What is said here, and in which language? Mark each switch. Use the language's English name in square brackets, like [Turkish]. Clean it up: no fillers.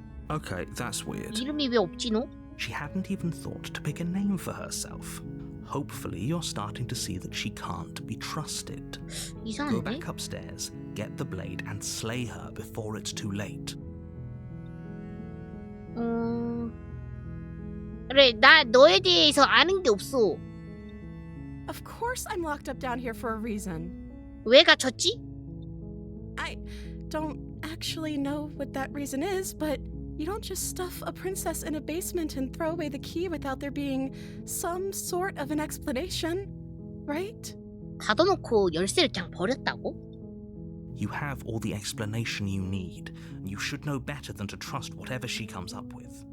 [English] Okay, that's weird. [Korean] 이름이 왜 없지 너? [English] She hadn't even thought to pick a name for herself. Hopefully, you're starting to see that she can't be trusted. Go [Korean] 이상한데? [English] back upstairs, get the blade, and slay her before it's too late. [Korean] 그래, 나 너에 대해서 아는 게 없어. [English] Of course I'm locked up down here for a reason. [Korean] 왜 갇혔지? [English] I don't actually know what that reason is, but you don't just stuff a princess in a basement and throw away the key without there being some sort of an explanation, right? [Korean] 닫아놓고 열쇠를 그냥 버렸다고? [English] You have all the explanation you need, and you should know better than to trust whatever she comes up with.